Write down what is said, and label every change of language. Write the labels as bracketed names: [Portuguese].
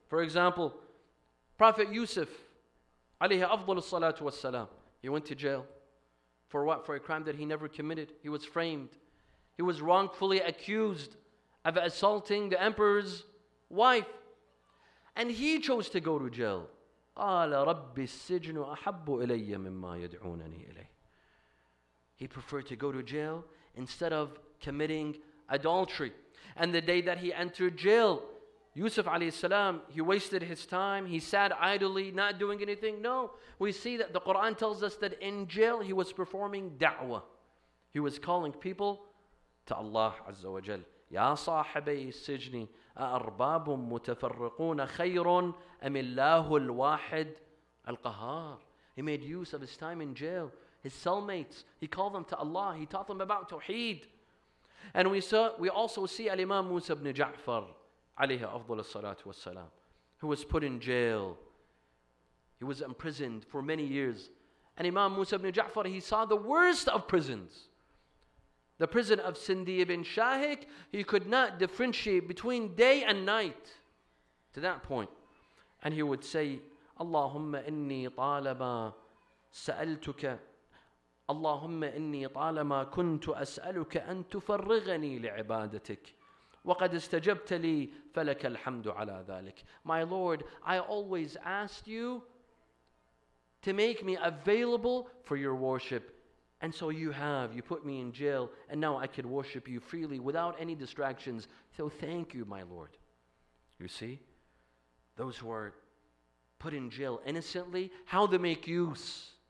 [English] For example, Prophet Yusuf, alayhi afdal salatu wassalam, he went to jail. For what? For a crime that he never committed. He was framed. He was wrongfully accused of assaulting the emperor's wife. And he chose to go to jail. [Arabic] قال رب السجن أحب إلي مما يدعونني إليه. [English] He preferred to go to jail instead of committing adultery. And the day that he entered jail, Yusuf alayhi salam, he wasted his time. He sat idly, not doing anything. No, we see that the Quran tells us that in jail he was performing da'wah. He was calling people to Allah Azza wa Jal. [Arabic] يا صاحبي السجن أأرباب متفرقون خير أم الله الواحد القهار. [English] He made use of his time in jail. His cellmates, he called them to Allah. He taught them about Tawheed. And we also see Al-Imam Musa ibn Ja'far, alayhi afdal salatu wassalam, who was put in jail. He was imprisoned for many years. And Imam Musa ibn Ja'far, he saw the worst of prisons. The prison of Sindi ibn Shahik, he could not differentiate between day and night. To that point. And he would say, [Arabic] Allahumma inni talama sa'altuka اللهم إني طالما كنت أسألك أن تفرغني لعبادتك وقد استجبت لي فلك الحمد على ذلك. [English] My Lord, I always asked you to make me available for your worship. And so you put me in jail, and now I can worship you freely without any distractions. So thank you, my Lord. You see, those who are put in jail innocently, how they make use.